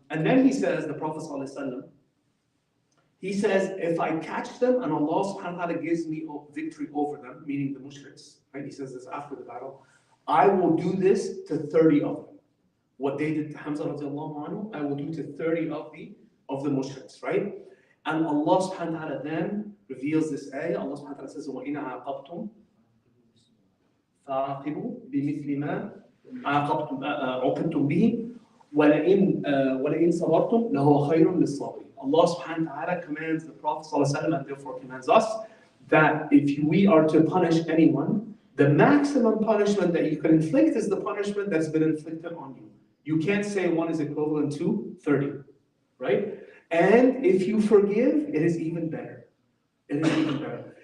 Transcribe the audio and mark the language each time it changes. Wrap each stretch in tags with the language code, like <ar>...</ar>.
<en>And then he says, the Prophet ﷺ, he says, if I catch them and Allah subhanahu wa ta'ala gives me victory over them, meaning the mushriks, right? He says this after the battle, I will do this to 30 of them. What they did to Hamza radiallahu anhu, I will do to 30 of the mushriks, right? And Allah subhanahu wa ta'ala then reveals this ayah. Allah subhanahu wa ta'ala says,</en> <ar>وَإِنْ عَاقَبْتُمْ فَعَاقِبُوا بِمِثْلِ مَا عُوقِبْتُمْ بِهِ وَلَئِنْ صَبَرْتُمْ لَهُوَ خَيْرٌ لِلصَّابِرِينَ.</ar> <en>Allah subhanahu wa ta'ala commands the Prophet ﷺ, and therefore commands us, that if we are to punish anyone, the maximum punishment that you can inflict is the punishment that's been inflicted on you. You can't say one is equivalent to 30, right? And if you forgive, it is even better. It is even better.</en>